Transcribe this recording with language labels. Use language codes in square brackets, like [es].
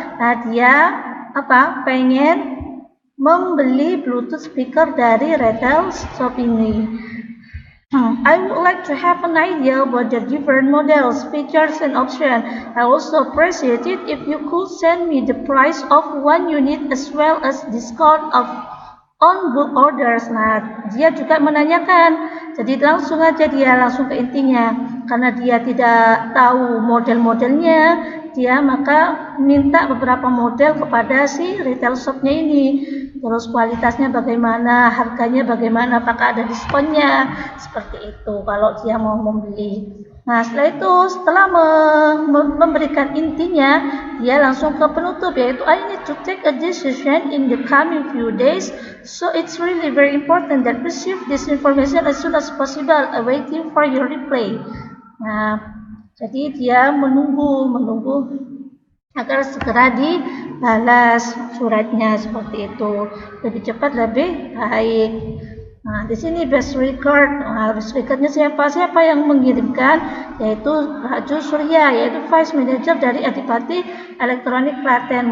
[id] Nah, dia pengen membeli Bluetooth speaker dari retail shop ini. [en] I would like to have an idea about the different models, features, and options. I also appreciate it if you could send me the price of one unit as well as discount on book orders. [id] Nah, dia juga menanyakan, jadi langsung ke intinya. Karena dia tidak tahu model-modelnya, dia maka minta beberapa model kepada si retail shopnya ini. Terus kualitasnya bagaimana, harganya bagaimana, apakah ada diskonnya, seperti itu kalau dia mau membeli. Nah, setelah memberikan intinya, dia langsung ke penutup, yaitu [en] I need to take a decision in the coming few days, so it's really very important that receive this information as soon as possible, awaiting for your reply. [id] Nah, jadi dia menunggu agar segera dibalas suratnya, seperti itu. Lebih cepat lebih baik. Nah, di sini best record. Nah, best recordnya siapa yang mengirimkan, yaitu Raju Surya, yaitu Vice Manager dari Adipati Elektronik Klaten.